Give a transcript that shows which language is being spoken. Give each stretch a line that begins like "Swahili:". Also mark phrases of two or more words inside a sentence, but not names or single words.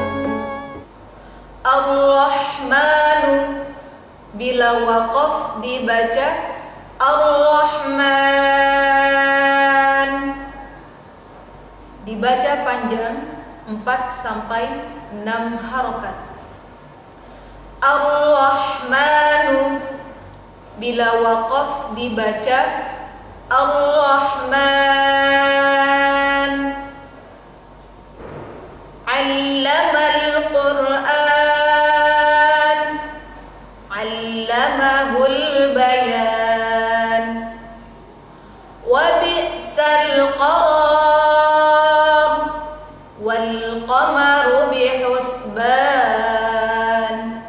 Indonesian: Ar-Rahmanu, bila waqaf dibaca Ar-Rahman, dibaca panjang 4 sampai 6 harokat. Ar-Rahmanu, bila waqaf dibaca Ar-Rahman.
Arabic: علم القرآن علمه البيان. وبئس القرار والقمر بحسبان.